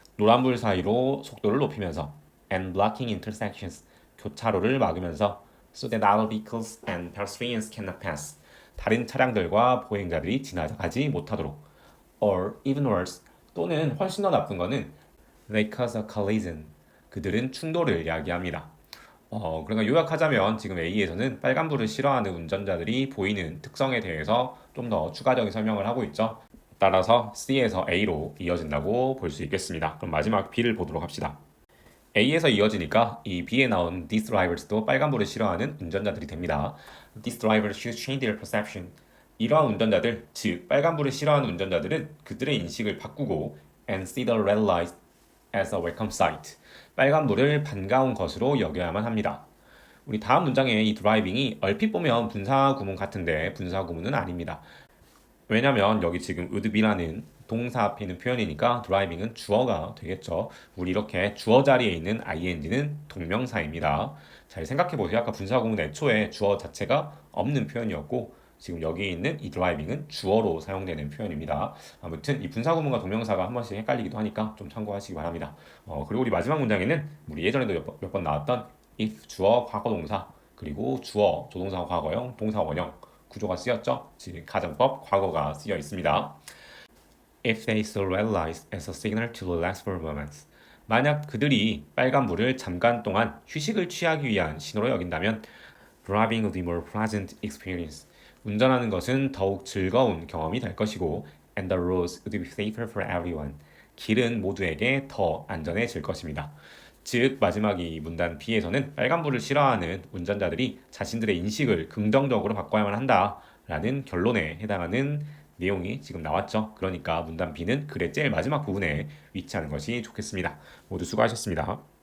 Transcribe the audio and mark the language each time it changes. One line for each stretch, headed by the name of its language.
Korean: 노란불 사이로 속도를 높이면서
English: and blocking intersections.
Korean: 교차로를 막으면서
English: so that other vehicles and pedestrians cannot pass.
Korean: 다른 차량들과 보행자들이 지나가지 못하도록.
English: Or even worse.
Korean: 또는 훨씬 더 나쁜 거는
English: they cause a collision.
Korean: 그들은 충돌을 야기합니다. 그러니까 요약하자면 지금 A에서는 빨간불을 싫어하는 운전자들이 보이는 특성에 대해서 좀 더 추가적인 설명을 하고 있죠. 따라서 C에서 A로 이어진다고 볼 수 있겠습니다. 그럼 마지막 B를 보도록 합시다. A에서 이어지니까 이 B에 나온 these drivers도 빨간불을 싫어하는 운전자들이 됩니다.
English: These drivers should change their perception.
Korean: 이러한 운전자들, 즉 빨간불을 싫어하는 운전자들은 그들의 인식을 바꾸고
English: and see the red light as a welcome sight.
Korean: 빨간불을 반가운 것으로 여겨야만 합니다. 우리 다음 문장의 이 드라이빙이 얼핏 보면 분사 구문 같은데 분사 구문은 아닙니다. 왜냐면 여기 지금 would be라는 동사 앞에 있는 표현이니까 드라이빙은 주어가 되겠죠. 우리 이렇게 주어 자리에 있는 ing는 동명사입니다. 잘 생각해 보세요. 아까 분사 구문 애초에 주어 자체가 없는 표현이었고 지금 여기 있는 이 드라이빙은 주어로 사용되는 표현입니다. 아무튼 이 분사 구문과 동명사가 한 번씩 헷갈리기도 하니까 좀 참고하시기 바랍니다. 그리고 우리 마지막 문장에는 우리 예전에도 몇 번 나왔던 if 주어 과거 동사 그리고 주어 조동사 과거형 동사 원형 구조가 쓰였죠. 즉 가정법 과거가 쓰여 있습니다.
English: If they saw red lights as a signal to relax for moments.
Korean: 만약 그들이 빨간불을 잠깐 동안 휴식을 취하기 위한 신호로 여긴다면
English: driving would be more pleasant experience.
Korean: 운전하는 것은 더욱 즐거운 경험이 될 것이고
English: and the roads would be safer for everyone.
Korean: 길은 모두에게 더 안전해질 것입니다. 즉 마지막 이 문단 B에서는 빨간불을 싫어하는 운전자들이 자신들의 인식을 긍정적으로 바꿔야만 한다라는 결론에 해당하는 내용이 지금 나왔죠. 그러니까 문단 B는 글의 제일 마지막 부분에 위치하는 것이 좋겠습니다. 모두 수고하셨습니다.